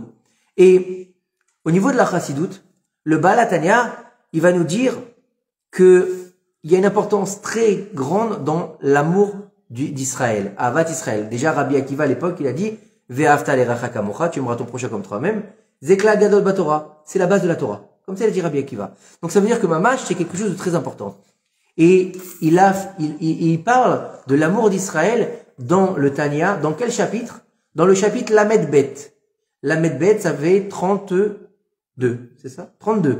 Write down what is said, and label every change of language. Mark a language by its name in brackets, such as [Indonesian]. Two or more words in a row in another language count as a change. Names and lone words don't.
[French] Et au niveau de la chassidoute, le Baal HaTanya, il va nous dire que il y a une importance très grande dans l'amour d'Israël, [Hebrew] אהבת ישראל. [French] Déjà Rabbi Akiva à l'époque, il a dit [Hebrew] ואהבת לרעך כמוך, [French] tu aimeras ton prochain comme toi-même. [Hebrew] זה כלל גדול בתורה, [French] c'est la base de la Torah. Comme ça il a dit Rabbi Akiva. Donc ça veut dire que Mamash c'est quelque chose de très important. Et il parle de l'amour d'Israël dans le Tanya, dans quel chapitre? Dans le chapitre [Hebrew] למד בית. למד בית, [French] ça fait 32, c'est ça? 32.